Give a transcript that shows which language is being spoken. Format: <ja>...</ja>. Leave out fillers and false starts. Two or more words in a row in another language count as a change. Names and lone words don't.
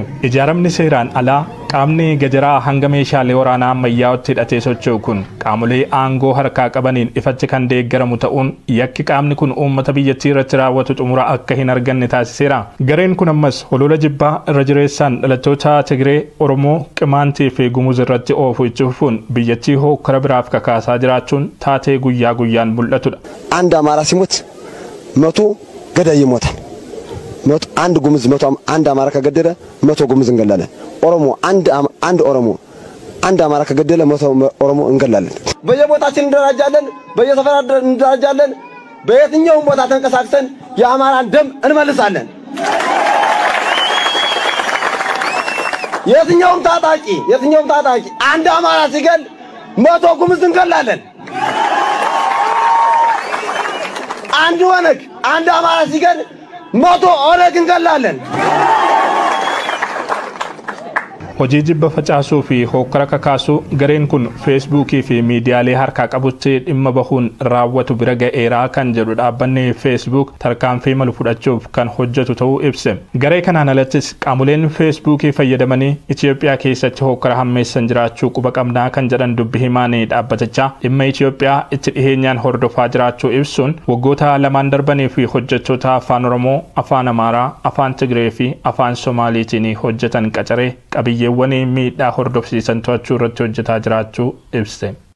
<om>Ijaaramni seeraan alaa qaamni gajaraa hanga meeshaalee waraanaa ammayyaa'ootti hidhatee socho'u kun qaamolee aangoo harkaa qabaniin ifatti kan deeggaramu ta'uun yakki qaamni kun uummata biyyattii irratti raawwatu xumura akka hin arganne taasiseera. Gareen kun ammas holola jibbaa irra jireessaan dhalattoota Tigree, Oromoo, Qimaantii fi Gumuz irratti oofu itti fufuun biyyattii hokkara biraaf kakaasaa jiraachuun taatee guyyaa guyyaan mul'atudha.</om> <am>አንድ አማራ ሲሞት 100 ገዳይ ይሞታል። አንድ ጉምዝ 100 አንድ አማራ ከገደለ 100 ጉምዝ እንገላለን። ኦሮሞ አንድ ኦሮሞ አንድ አማራ ከገደለ 100 ኦሮሞ እንገላለን። በየቦታችን እንደራጃለን፣ በየሰፈራ እንደራጃለን። በየትኛውም ቦታ ተንቀሳቅሰን የአማራን ደም እንመልሳለን። የትኛውም ታጣቂ አንድ አማራ ሲገል 100 ጉምዝ እንገላለን። አንድ ወነግ አንድ አማራ ሲገል 100 ኦነግ እንገላለን።</am> <om>hojii jibba facaasuu fi hokkara kakaasuu gareen kun feesbuukii fi miidiyaalee harkaa qabutti dhimma bahuun raawwatu bira ga'eeraa kan jedhu dhaabbanni feesbuuk tarkaanfii malu fudhachuuf kan hojjetu ta'uu ibse. Garee kanaan alattis qaamoleen feesbuukii fayyadamanii Itoophiyaa keessatti hokkara hammeessan jiraachuu quba qabnaa kan jedhan dubbi himaanii dhaabbatichaa dhimma Itoophiyaa itti dhiheenyaan hordofaa jiraachuu ibsuun waggoota lamaan darbanii fi hojjettoota afaan Oromoo, afaan Amaaraa, afaan Tigree fi afaan Somaaliitiin hojjetan qacaree qabiyyeewwan miidhaa hordofsiisan to'achuu irratti hojjetaa jiraachuu ibse.</om>